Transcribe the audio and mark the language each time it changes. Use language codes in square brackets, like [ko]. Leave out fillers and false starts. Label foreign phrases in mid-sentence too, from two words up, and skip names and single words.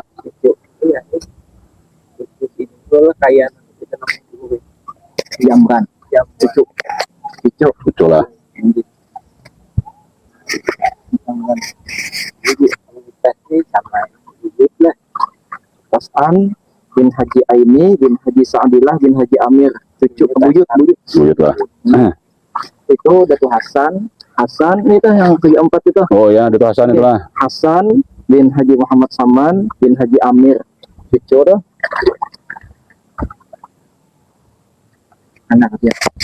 [id] Iya, ini kayak kita namanya jamban, cucu. Betul lah. Pasan bin Haji Aini bin Haji Sa'adillah bin Haji Amir, cucu buyut. Buyut lah. Itu Datuk Hasan itu yang keempat itu. Oh ya, Datuk Hasan itu lah. Hasan bin Haji Muhammad Saman bin Haji Amir, cucu dah. Anak dia.